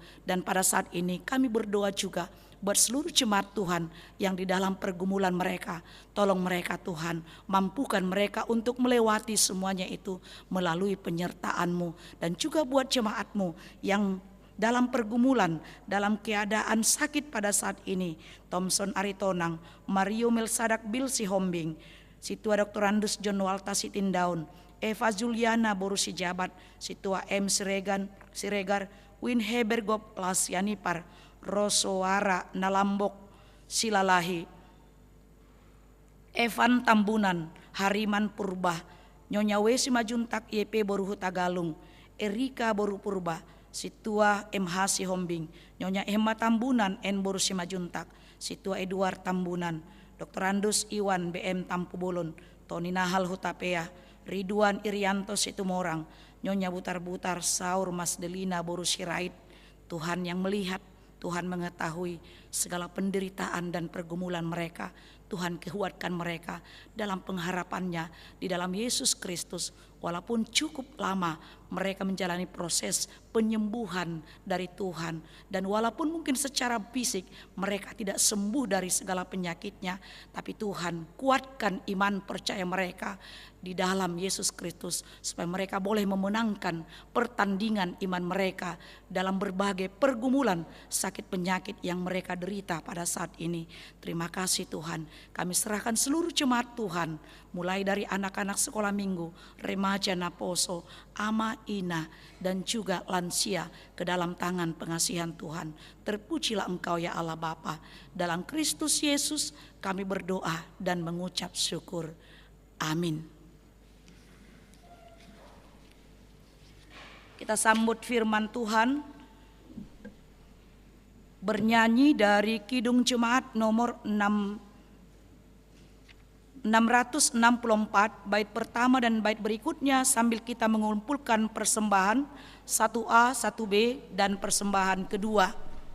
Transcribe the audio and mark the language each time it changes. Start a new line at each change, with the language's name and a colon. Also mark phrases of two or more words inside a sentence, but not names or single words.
Indonesian: Dan pada saat ini kami berdoa juga buat seluruh jemaat Tuhan yang di dalam pergumulan mereka. Tolong mereka Tuhan, mampukan mereka untuk melewati semuanya itu melalui penyertaan-Mu. Dan juga buat jemaat-Mu yang dalam pergumulan, dalam keadaan sakit pada saat ini, Thompson Aritonang, Mario Melsadak Bil Sihombing, Situa Dr. Andus John Walta Sitindaun, Eva Juliana Boru Sijabat, Situa M. Siregar, Win Heber Gop Lasianipar, Rosoara Nalambok Silalahi, Evan Tambunan, Hariman Purba, Nyonya Wesi Majuntak YP Boru Hutagalung, Erika Boru Purba, Situa MH Sihombing, Nyonya Emma Tambunan N Boru Simajuntak, Situa Edward Tambunan, Dr. Andus Iwan BM Tampubolon, Tony Nahal Hutapea, Ridwan Irianto Situmorang, Nyonya Butar-Butar Saur Mas Delina Boru Sirait. Tuhan yang melihat, Tuhan mengetahui segala penderitaan dan pergumulan mereka. Tuhan kuatkan mereka dalam pengharapannya di dalam Yesus Kristus. Walaupun cukup lama mereka menjalani proses penyembuhan dari Tuhan, dan walaupun mungkin secara fisik mereka tidak sembuh dari segala penyakitnya, tapi Tuhan kuatkan iman percaya mereka di dalam Yesus Kristus, supaya mereka boleh memenangkan pertandingan iman mereka dalam berbagai pergumulan sakit penyakit yang mereka derita pada saat ini. Terima kasih Tuhan, kami serahkan seluruh jemaat Tuhan, mulai dari anak-anak sekolah minggu, remaja Naposo,
Batak Toba: ama Ina,
Indonesian: dan juga lansia ke dalam tangan pengasihan Tuhan. Terpujilah Engkau ya Allah Bapa. Dalam Kristus Yesus kami berdoa dan mengucap syukur. Amin. Kita sambut firman Tuhan bernyanyi dari Kidung Jemaat nomor 664, bait pertama dan bait berikutnya, sambil kita mengumpulkan persembahan 1A, 1B dan persembahan kedua.